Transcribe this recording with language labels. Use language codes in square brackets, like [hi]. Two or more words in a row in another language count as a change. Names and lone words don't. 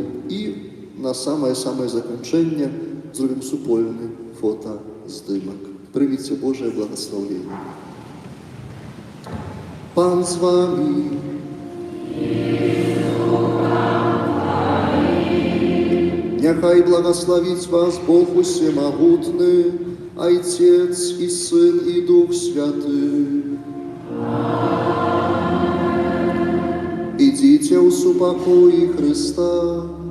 [be] І на самае-самае заканчэнне зробім супольны фотаздымак. Прыміце Божае благаслаўленне. Пан з вамі. [ru] Няхай благословить вас Бог Усемогутный, Отец и Сын и Дух Святый. Идите у супокои Христа.